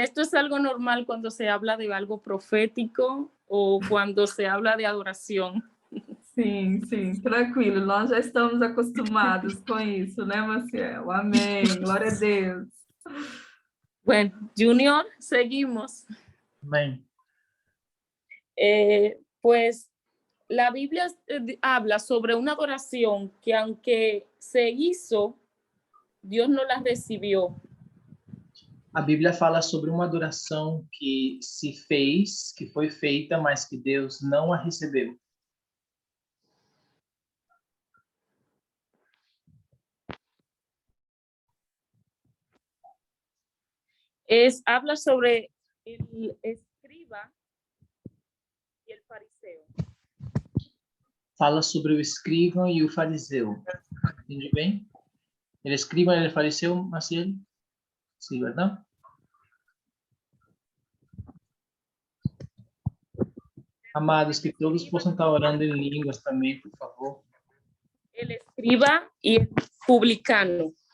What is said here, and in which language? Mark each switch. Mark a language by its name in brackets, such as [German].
[Spanish] Esto es algo normal cuando se habla de algo profético o cuando se habla de adoración. [Portuguese] Sim, sim, tranquilo. Nós já estamos acostumados com isso, né, Maciel? Amém. Glória a Deus. [Spanish] Bueno, Junior, seguimos. [Portuguese] Amém. [Spanish] Pues la Biblia habla sobre una adoración que aunque se hizo, Dios no la recibió. [Portuguese] A Bíblia fala sobre uma adoração que se fez, que foi feita, mas que Deus não a recebeu. [Spanish] Habla sobre el escriba y el fariseo. [Portuguese] Fala sobre o escriba e o fariseu. Entende bem? El escriba e o fariseu, Maciel? Sim, verdade? Amados, que todos possam estar orando em línguas também, por favor. [Spanish] El escriba y el publicano.